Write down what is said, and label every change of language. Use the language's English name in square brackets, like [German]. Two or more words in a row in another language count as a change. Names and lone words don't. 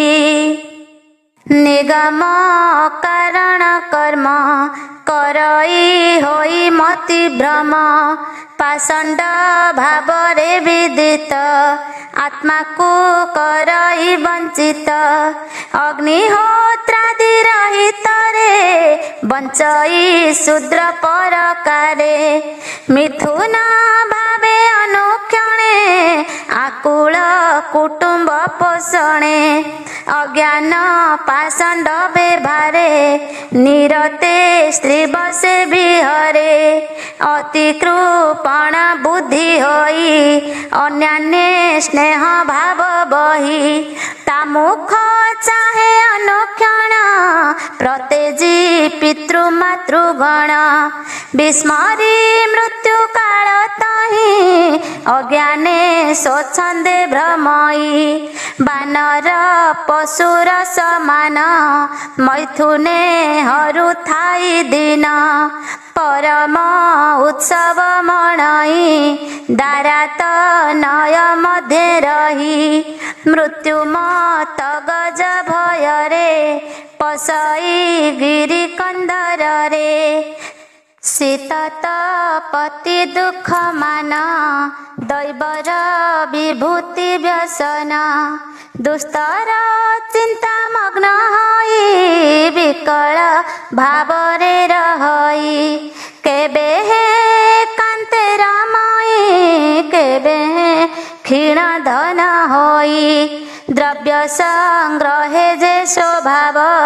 [Odia] ନିଗମ କାରଣ କର୍ମ କରଇ ହୋଇ ମତି ଭ୍ରମ ପାଷଣ୍ଡ ଭାବରେ ବିଦିତ ଆତ୍ମା କୋ କରଇ ବଞ୍ଚିତ ଅଗ୍ନିହୋତ୍ରାଦି ରହିତ ରେ ବଞ୍ଚଇ ଶୂଦ୍ର ପରକାରେ ମିଥୁନ ଭାବେ ଅନୁକ୍ଷଣେ ଆକୁଳ କୁଟୁମ୍ବ ପୋଷଣେ ଅଜ୍ଞାନ ପାଷଣ୍ଡ ବ୍ୟବହାରେ ନିରତେ ସ୍ତ୍ରୀ ବସେ ବିହରେ ଅତି କୃପଣ ବୁଦ୍ଧି ହୋଇ ଅନ୍ୟାନ୍ୟ ସ୍ନେହ ଭାବ ବହୀ ତାମୁଖ ଚାହେ ଅନୁକ୍ଷଣ ପ୍ରତେଜୀ ପିତୃ ମାତୃଗଣ ବିସ୍ମରୀ ମୃତ୍ୟୁ କାଳ ତହୀ ଅଜ୍ଞାନେ ସ୍ୱଚ୍ଛନ୍ଦେ ଭ୍ରମଇ ବାନର ପଶୁର ସମାନ ମୈଥୁନେ ହରୁ ଥାଇ ଦିନ ପରମ ଉତ୍ସବ ମଣଇ ଦାରାତ ନୟ ମଧ୍ୟ ରହୀ ମୃତ୍ୟୁ ମତ ଗଜ ଭୟରେ ପସଇ ଗିରୀ କନ୍ଦର ରେ ଶୀତତ ପତି ଦୁଖ ମାନ ଦୈବର ବିଭୂତି ବ୍ୟସନ ଦୁସ୍ତର ଚିନ୍ତା ମଗ୍ନ ହୋଇ ବିକଳ ଭାବରେ ରହଇ କେବେ କାନ୍ତେ ରମଇ କେବେ କ୍ଷୀଣ ଧନ ହୋଇ ଦ୍ରବ୍ୟ ସଂଗ୍ରହେ ଯେ ସ୍ୱଭାବ